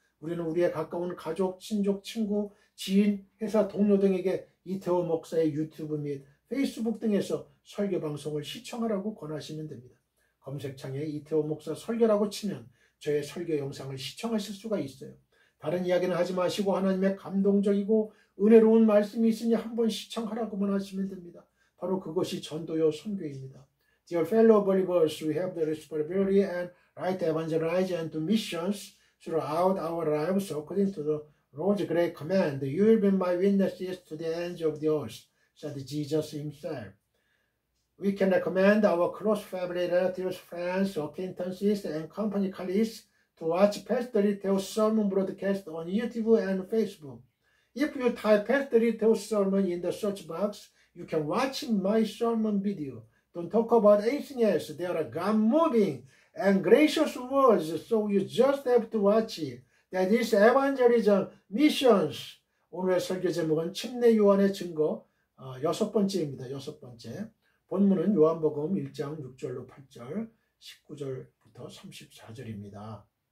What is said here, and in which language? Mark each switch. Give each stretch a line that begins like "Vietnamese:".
Korean: 우리는 우리의 가까운 가족, 친족, 친구, 지인, 회사 동료 등에게 이태호 목사의 유튜브 및 페이스북 등에서 설교 방송을 시청하라고 권하시면 됩니다. 검색창에 이태호 목사 설교라고 치면 저의 설교 영상을 시청하실 수가 있어요. 다른 이야기는 하지 마시고 하나님의 감동적이고 은혜로운 말씀이 있으니 한번 시청하라고만 하시면 됩니다. 바로 그것이 전도요 선교입니다.
English: Dear fellow believers, we have the responsibility and right to evangelize and to missions throughout our lives according to the Lord's great command. You will be my witnesses to the ends of the earth, said Jesus himself. We can recommend our close family, relatives, friends, acquaintances, and company colleagues to watch Pastor Teo's sermon broadcast on YouTube and Facebook. If you type Pastor Teo's sermon in the search box, you can watch my sermon video. Don't talk about anything else. There are God-moving and gracious words, so you just have to watch it. That is evangelism, missions.
Korean: 오늘의 설교 제목은 침례 요한의 증거 6번째입니다. 6번째. 본문은 요한복음 1장 6절로 8절, 19절부터 34절입니다.